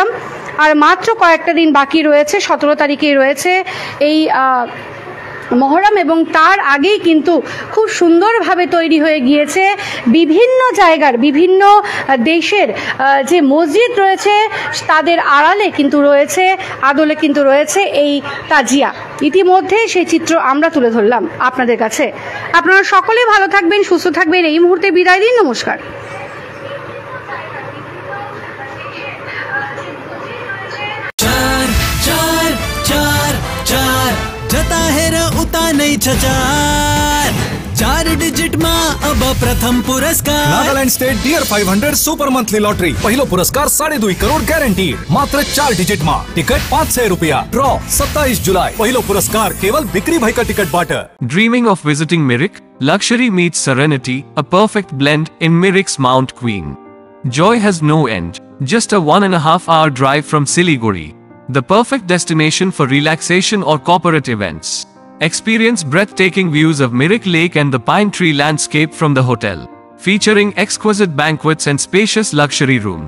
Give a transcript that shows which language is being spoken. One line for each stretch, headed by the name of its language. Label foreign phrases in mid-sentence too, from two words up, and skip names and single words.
Bangla: আর মাত্র কয়েকটা দিন বাকি রয়েছে, 17 তারিখে রয়েছে এই মহরম, এবং তার আগেই কিন্তু খুব সুন্দরভাবে তৈরি হয়ে গিয়েছে বিভিন্ন জায়গার, বিভিন্ন দেশের যে মসজিদ রয়েছে তাদের আড়ালে কিন্তু রয়েছে, আদলে কিন্তু রয়েছে এই তাজিয়া। ইতিমধ্যে সেই চিত্র আমরা তুলে ধরলাম আপনাদের কাছে। আপনারা সকলেই ভালো থাকবেন, সুস্থ থাকবেন। এই মুহূর্তে বিদায় দিন, নমস্কার।
Nepali: जता हेर उता नहीं छचार 4 डिजिट मा अब प्रथम पुरस्कार नागालैंड स्टेट डियर 500 सुपर मंथली लॉटरी पहिलो पुरस्कार 2.5 करोड़ गॅरंटीड मात्र 4 डिजिट मा टिकट 500 रुपया ड्रॉ 27 जुलाई पहिलो पुरस्कार केवल बिक्री भई का टिकट बाट।
English: Dreaming of visiting Mirik? Luxury meets serenity, a perfect blend in Mirik's Mount Queen. Joy has no end. Just a 1.5 hour drive from Siliguri. The perfect destination for relaxation or corporate events. Experience breathtaking views of Mirik Lake and the pine tree landscape from the hotel, featuring exquisite banquets and spacious luxury rooms.